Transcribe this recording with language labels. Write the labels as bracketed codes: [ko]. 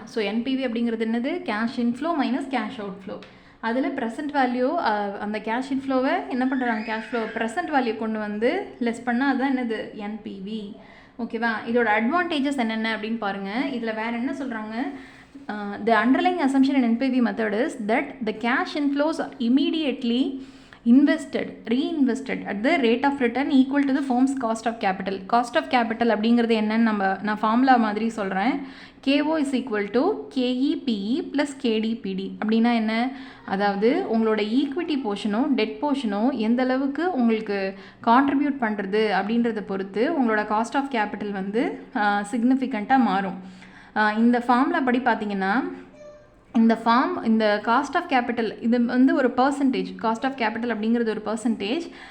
[ta] So NPV அப்படிங்கிறது என்னது, cash inflow minus cash outflow. அதில் ப்ரெசென்ட் வேல்யூ அந்த கேஷ் இன்ஃப்ளோவை என்ன பண்ணுறாங்க, கேஷ் ஃப்ளோ ப்ரெசென்ட் வேல்யூ கொண்டு வந்து லெஸ் பண்ணால் அதுதான் என்னது, NPV. ஓகேவா? இதோட அட்வான்டேஜஸ் என்னென்ன அப்படின்னு பாருங்கள். இதில் வேறு என்ன சொல்கிறாங்க, [en] the underlying assumption in NPV method is that the cash inflows are immediately reinvested at the rate of return equal to the firm's cost of capital. [ta] Cost of capital அப்படிங்கிறது என்னன்னு நான் ஃபார்முலா மாதிரி சொல்கிறேன். [en] KO is equal to KEPE plus KDPD. [ta] அப்படின்னா என்ன, அதாவது உங்களோட equity போர்ஷனோ dead போர்ஷனோ எந்த அளவுக்கு உங்களுக்கு கான்ட்ரிபியூட் பண்ணுறது அப்படின்றத பொறுத்து உங்களோட காஸ்ட் ஆஃப் கேபிட்டல் வந்து சிக்னிஃபிகண்ட்டாக மாறும். இந்த ஃபார்முலா படி பார்த்தீங்கன்னா இந்த காஸ்ட் ஆஃப் கேபிட்டல் இது வந்து ஒரு பர்சன்டேஜ், காஸ்ட் ஆஃப் கேபிட்டல் அப்படிங்கிறது ஒரு பர்சன்டேஜ்.